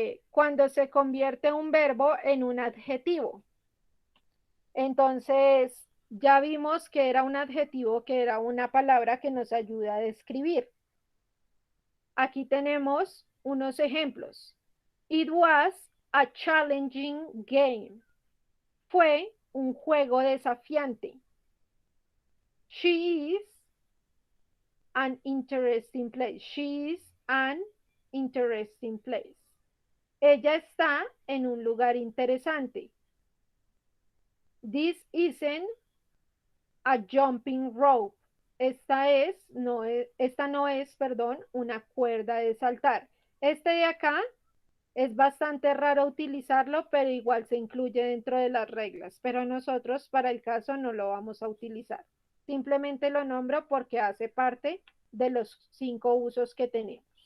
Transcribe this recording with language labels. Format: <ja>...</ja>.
<es>Cuando se convierte un verbo en un adjetivo. Entonces, ya vimos que era un adjetivo, que era una palabra que nos ayuda a describir. Aquí tenemos unos ejemplos.</es> <en>It was a challenging game.</en> <es>Fue un juego desafiante.</es> <en>She is an interesting place. She is an interesting place.</en> <es>Ella está en un lugar interesante.</es> <en>This isn't a jumping rope.</en> <es>Esta no es, una cuerda de saltar. Este de acá es bastante raro utilizarlo, pero igual se incluye dentro de las reglas. Pero nosotros para el caso no lo vamos a utilizar. Simplemente lo nombro porque hace parte de los 5 usos que tenemos.</es>